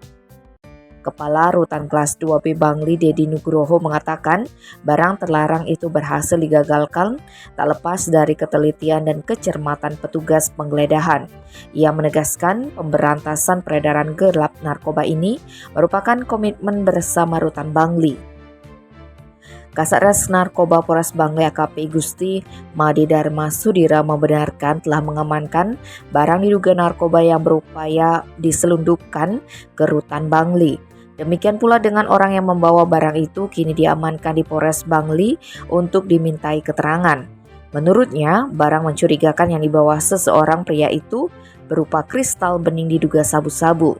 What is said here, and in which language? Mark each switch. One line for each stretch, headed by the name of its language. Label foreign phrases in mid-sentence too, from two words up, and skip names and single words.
Indonesian: Kepala Rutan Kelas 2B Bangli, Dedi Nugroho, mengatakan barang terlarang itu berhasil digagalkan tak lepas dari ketelitian dan kecermatan petugas penggeledahan. Ia menegaskan pemberantasan peredaran gelap narkoba ini merupakan komitmen bersama Rutan Bangli. Kasatgas Narkoba Polres Bangli AKP Gusti Made Dharma Sudira membenarkan telah mengamankan barang diduga narkoba yang berupaya diselundupkan ke Rutan Bangli. Demikian pula dengan orang yang membawa barang itu kini diamankan di Polres Bangli untuk dimintai keterangan. Menurutnya, barang mencurigakan yang dibawa seseorang pria itu berupa kristal bening diduga sabu-sabu.